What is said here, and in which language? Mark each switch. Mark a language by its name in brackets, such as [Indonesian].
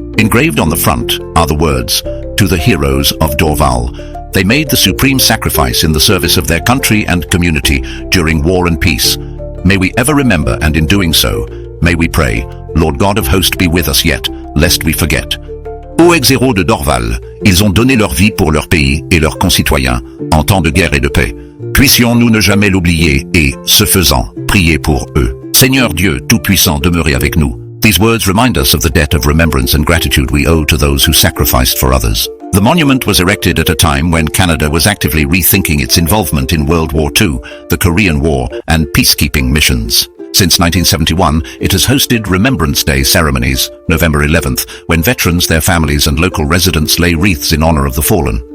[English] Engraved on the front are the words, "To the heroes of Dorval. They made the supreme sacrifice in the service of their country and community during war and peace. May we ever remember, and in doing so, may we pray, Lord God of hosts, be with us yet, lest we forget. [French] Ô ex-héros de Dorval, ils ont donné leur vie pour leur pays et leurs concitoyens, en temps de guerre et de paix. Puissions-nous ne jamais l'oublier et, ce faisant, prier pour eux. Seigneur Dieu Tout-Puissant, demeurez avec nous." [English] These words remind us of the debt of remembrance and gratitude we owe to those who sacrificed for others. The monument was erected at a time when Canada was actively rethinking its involvement in World War II, the Korean War, and peacekeeping missions. Since 1971, it has hosted Remembrance Day ceremonies, November 11th, when veterans, their families, and local residents lay wreaths in honor of the fallen.